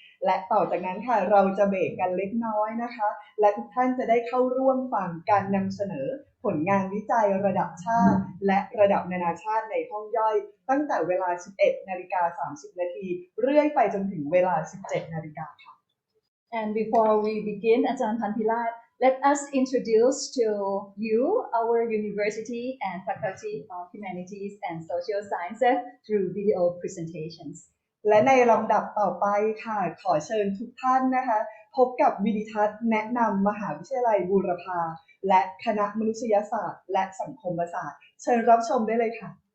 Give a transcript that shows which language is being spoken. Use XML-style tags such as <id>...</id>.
<th>และต่อจากนั้นค่ะเราจะเบรกกันเล็กน้อยนะคะและทุกท่านจะได้เข้าร่วมฟังการนำเสนอผลงานวิจัยระดับชาติและระดับนานาชาติในห้องย่อยตั้งแต่เวลา 11:30 นาทีเรื่อยไปจนถึงเวลา 17:00 น. ค่ะ</th> <en>And before we begin, Ajahn Panpilat, let us introduce to you our university and Faculty of Humanities and Social Sciences through video presentations.</en> <th>และในลำดับต่อไปค่ะขอเชิญทุกท่านนะคะพบกับวิดิทัศน์แนะนำมหาวิทยาลัยบูรพาและคณะมนุษยศาสตร์และสังคมศาสตร์เชิญรับชมได้เลยค่ะ</th>